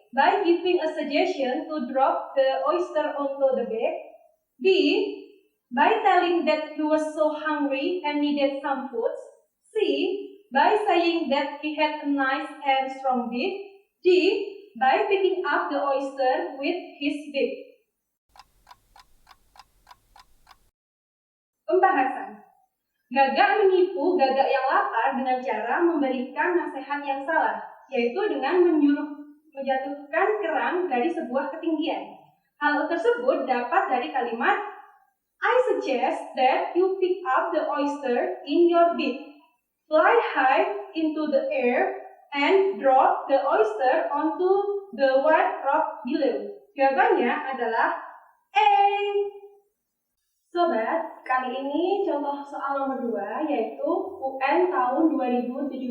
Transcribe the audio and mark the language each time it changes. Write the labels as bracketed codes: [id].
[en] By giving a suggestion to drop the oyster onto the bed. B. By telling that he was so hungry and needed some food. C. By saying that he had a nice and strong beak. D. By picking up the oyster with his beak. [id] Pembahasan. Gagak menipu gagak yang lapar dengan cara memberikan nasihat yang salah, yaitu dengan menjatuhkan kerang dari sebuah ketinggian. Hal tersebut dapat dari kalimat [en] I suggest that you pick up the oyster in your beak, fly high into the air, and drop the oyster onto the white rock below. [id] Jawabannya adalah A. Sobat, kali ini contoh soal nomor 2 yaitu UN tahun 2017.